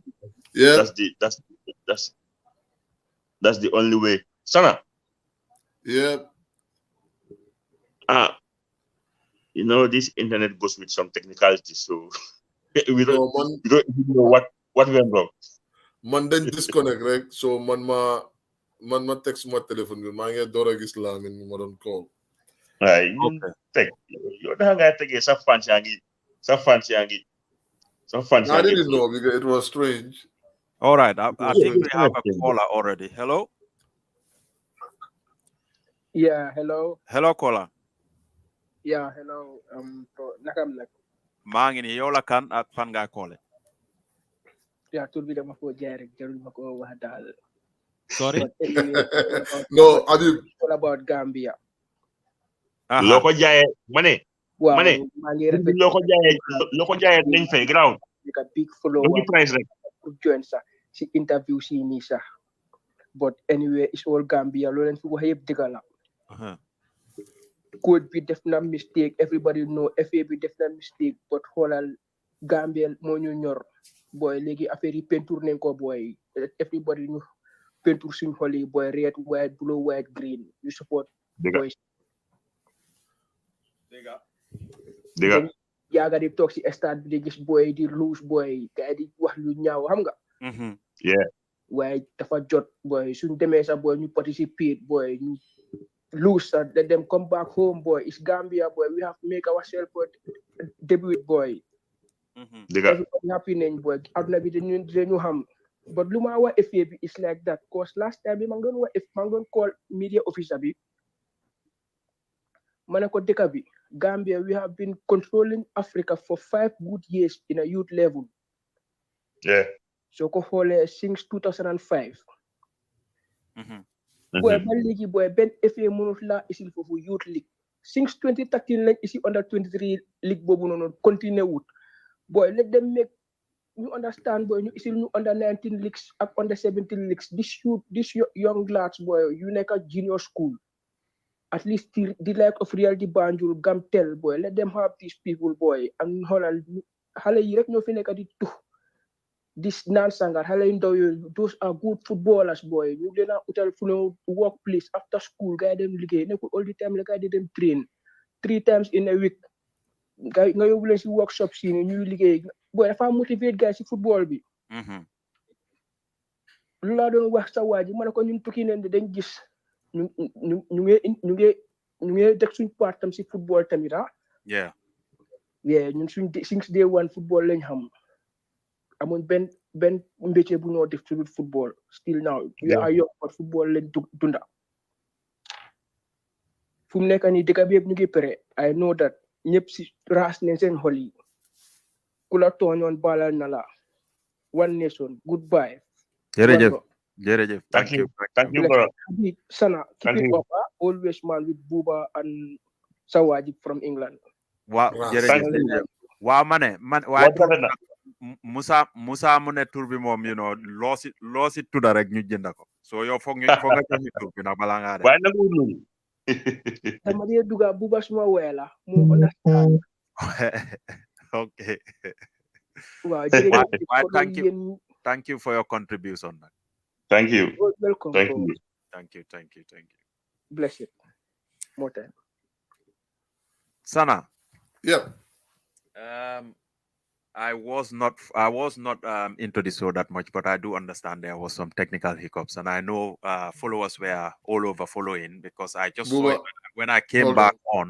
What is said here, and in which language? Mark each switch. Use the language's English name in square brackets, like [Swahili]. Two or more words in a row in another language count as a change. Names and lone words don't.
[English] Yep. that's the that's that's the only way. Sana, Yep. ah, this internet goes with some technicality, so we don't So we don't even know what went wrong. [Wolof] man dañ disconnect rek. So man ma text ma téléphone bi maa ngi door a gis Lamin ma doon call. [English] Right, Okay. [Wolof] yow da ngaa tegee sa fans yaa ngi sa fans yaa ngi sa fans [English] I [Wolof] yaa ngi [English] didn't know because it was strange. All right. I think we have a Yeah. caller already. Hello. Yeah, hello. Hello, caller. Yeah, hello. [Wolof] Nakam nak. maa ngi ni yow la kan ak fan ngaa koole. Yeah, tur bi dama ko jaay rek jarul ma ko wax daal. [English] Sorry. But anyway, No, Habib. it's all about Gambia. [Wolof] loo ko jaayee ma ne [English] Wow, [Wolof] ma ne maa ngi rafet. loo ko jaayee dinañ fay ground [English] Like a big don't follower [Wolof] gi price rek. pour join sax si interview si nii sax. [English] But anyway, it's all Gambia. [Wolof] Loolu leen fi wax yëpp dëgg la. Uh-huh. Code bi def na mistake. [English] Everybody know [Wolof] FA bi def na mistake. But xoolal Gambia moo ñu ñor. Boy, léegi affaire yi peinture nañ ko boy. Everybody ñu peinture suñu xol yi boy. [English] Red, white, blue, white, green. You support [Wolof] Dëgga [English] boys. [Wolof] dëgga Yaaga di toog si stade bi di gis boy di lose boy. Gars di wax lu ñaaw xam nga. Mhm. [English] yeah [Wolof] Waaye dafa jot boy suñ demee sax boy ñu participate boy ñu lose sax [English] let them come back home [Wolof] boy. [English] It's Gambia boy. We have to make ourselves boy debut boy. Mhm. [Wolof] dëgga [English] Everybody happy [Wolof] nañ boy. Aduna bi dañu xam. But lu ma wax FA bi [English] is like that. [Wolof] Cause last time bi maa ngi doon call [English] media officer [Wolof] bi. Ma ne ko dëkk bi [English] Gambia we have been controlling Africa for 5 good years in a youth level. yeah [Wolof] So ko xoolee since 2005. Mhm. Boy ba léegi boy benn FA mënut laa isil foofu [English] youth league. [Wolof] Since 2013 lañ isi [English] under 23 league [Wolof] boobu noonu continue wut. [English] Boy let them make you understand boy [Wolof] ñu isil ñu [English] under 19 leagues ak under 17 leagues this young lads boy you nekk a junior school. At least the like of Reality Banjul Gamtel boy let them have these people [Wolof] boy and xoolal xale yi rek ñoo fi nekk di tux this naan sangar xale yu ndaw yooyu [English] those are good footballers [Wolof] boy ñu leen a utal fu ñu workplace [English] after school [Wolof] gars yi dem liggéey nekkul [English] all the time [Wolof] la gars yi dem train [English] 3 times in a week [Wolof] nga yóbbu leen si workshop si ne ñuy liggéey boy dafa motivate gars si football bi. Mhm. lu laa doon wax sa waa ji ma ne ko ñun tukki neen dañ gis ñu ngi deg suñ part tam si football tamit [English] Yeah. [Wolof] yeah ñun [English] since day one [Wolof] football lañ xam amuñ benn mbéccee bu ñoo def ci football [English] still now we are young [Wolof] but football lañ dunda fu mu nekk nii dëkk bi yëpp ñu ngi pare [English] I know that [Wolof] ñëpp si raas nañ seen xol yi ku la tooñoon balal na la [English] one nation goodbye. [Wolof] Jërëjëf. [English] thank you bro. Sana keep Thank it you. up always man with Buba and Sawaji from England. [Wolof] Waaw jërëjëf. Waaw ma ne waaye tur Musa mu ne tur bi moom loo si tudda rek ñu jënd ko so yow foog nga jox ñu tur bi nag balaa ngaa def waaye nag loolu dama dee duga Buba suma weela mu understand. [English] Okay. [Wolof] Waaw jërëjëf. [English] Thank you for your contribution. Thank you. Welcome. Thank you. Bless it. More time. Sana. Yeah. I was not into the show that much, but I do understand there was some technical hiccups, and I know followers were all over following because I just saw it when I came back on.